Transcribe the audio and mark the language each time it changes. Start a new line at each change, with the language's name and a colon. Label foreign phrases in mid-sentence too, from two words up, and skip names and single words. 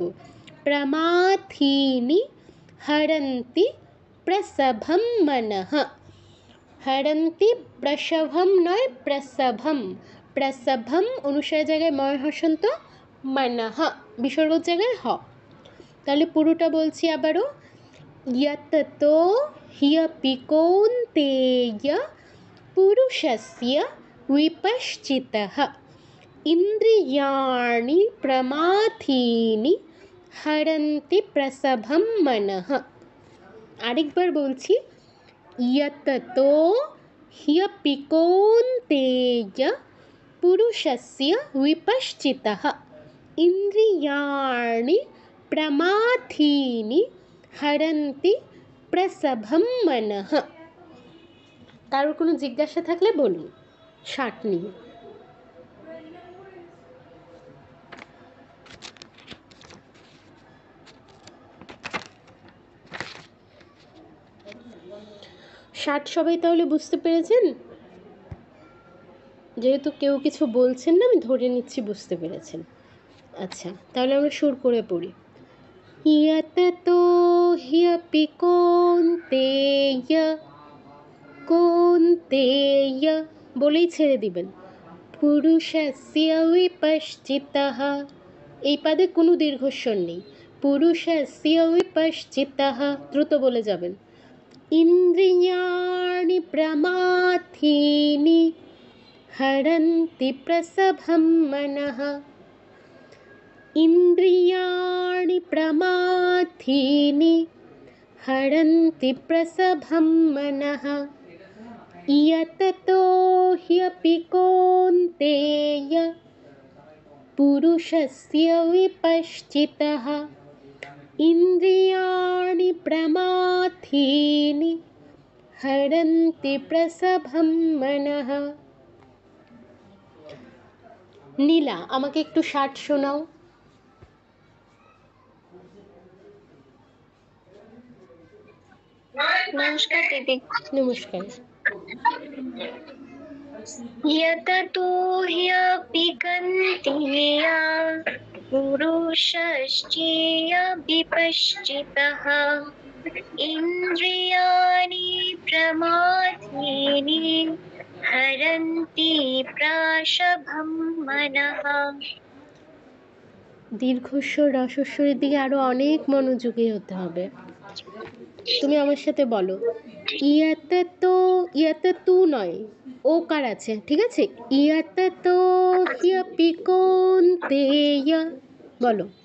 Sanskrit: प्रमाथीनि हरन्ति प्रसभम मनः। हरन्ति, प्रसभम
Bangla: নয়, প্রসভম অনুসার জায়গায় ময় হসন্ত, মনঃ বিসর্গ জায়গায় হ। তাহলে পুরোটা বলছি আবারও।
Sanskrit: यततो ह्यपि कौन्तेय पुरुषस्य विपश्चितः इन्द्रियाणि प्रमाथीनि हरन्ति प्रसभं मनः।
Bangla: আরেকবার বলছি,
Sanskrit: यततो ह्यपि कौन्तेय पुरुषस्य विपश्चितः इन्द्रियाणि प्रमाथीनि हरन्ति प्रसभम मनः।
Bangla: কারোর কোনো জিজ্ঞাসা থাকলে বলুন 60 নিয়ে। সবাই তাহলে বুঝতে পেরেছেন? যেহেতু কেউ কিছু বলছেন না, আমি ধরে নিচ্ছি বুঝতে পেরেছেন। আচ্ছা, তাহলে আমরা সুর করে পড়ি।
Sanskrit: यततो ह्यपि कौन्तेय
Bangla: বলেই ছেড়ে দিবেন।
Sanskrit: पुरुषस्य विपश्चितः,
Bangla: এই পাদে কোনো দীর্ঘস্বর নেই।
Sanskrit: पुरुषस्य विपश्चितः,
Bangla: দ্রুত বলে যাবেন।
Sanskrit: इन्द्रियाणि प्रमाथीनि हरन्ति प्रसभम मनः। इन्द्रियाणि प्रमाथीनि हरन्ति प्रसभम मनः। यततो ह्यपि कौन्तेय पुरुषस्य विपश्चितः इन्द्रियाणि प्रमाथीनि हरन्ति प्रसभं मनः।
Bangla: নীলা, আমাকে একটু 60 শোনাও। নমস্কার দিদি। নমস্কার।
Sanskrit: यततो ह्यपि कौन्तेय पुरुषस्य विपश्चितः इन्द्रियाणि प्रमाथीनि हरन्ति प्राशभं मनः।
Bangla: দীর্ঘস্বর রসস্বরের দিকে আরো অনেক মনোযোগী হতে হবে। তুমি আমার সাথে বলো, ইয়াতে তো, ইয়াতে তু নয়, ওকার আছে, ঠিক আছে? ইয়াতে তো হিয়া পিকোন তেয়া, বলো।